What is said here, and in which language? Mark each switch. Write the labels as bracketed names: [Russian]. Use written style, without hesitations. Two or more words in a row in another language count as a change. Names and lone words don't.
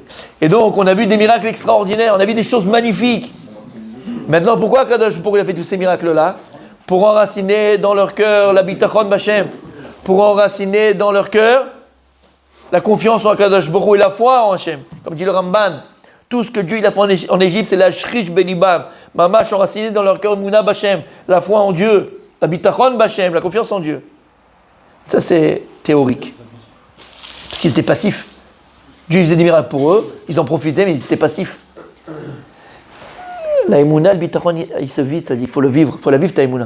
[French] Et donc, on a vu des miracles extraordinaires. On a vu des choses magnifiques. Maintenant, pourquoi il a fait tous ces miracles-là? Pour enraciner dans leur cœur la [Hebrew] ביטחון בהשם. [French] Pour enraciner dans leur cœur la confiance en [Hebrew] הקדוש ברוך הוא [French] et la foi en Hachem. Comme dit le Ramban. Tout ce que Dieu il a fait en Égypte, c'est la [Hebrew] שריש בליבם. [French] Mamash enraciné dans leur cœur, [Hebrew] אמונה בהשם, [French] la foi en Dieu, la [Hebrew] ביטחון בהשם, [French] la confiance en Dieu. Ça, c'est théorique. Parce qu'ils étaient passifs. Dieu faisait des miracles pour eux, ils en profitaient, mais ils étaient passifs. La Emouna, le bitachon, il se vide, ça dit qu'il faut le vivre. Il faut la vivre, ta Emouna.